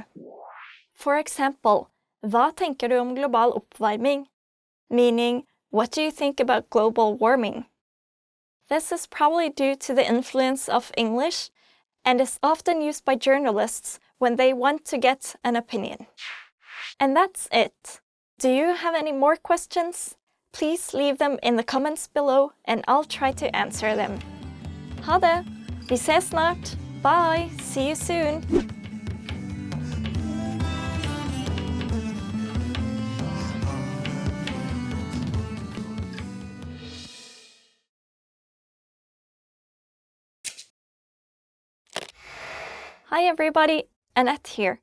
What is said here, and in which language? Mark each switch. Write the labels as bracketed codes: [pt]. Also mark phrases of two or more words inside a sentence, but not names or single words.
[en] For example, [no] hva tenker du om global oppvarming? [en] Meaning, what do you think about global warming? This is probably due to the influence of English and is often used by journalists when they want to get an opinion. And that's it. Do you have any more questions? Please leave them in the comments below and I'll try to answer them. [no] Ha det! Vi ses snart! [en] Bye! See you soon! Hi everybody, Annette here.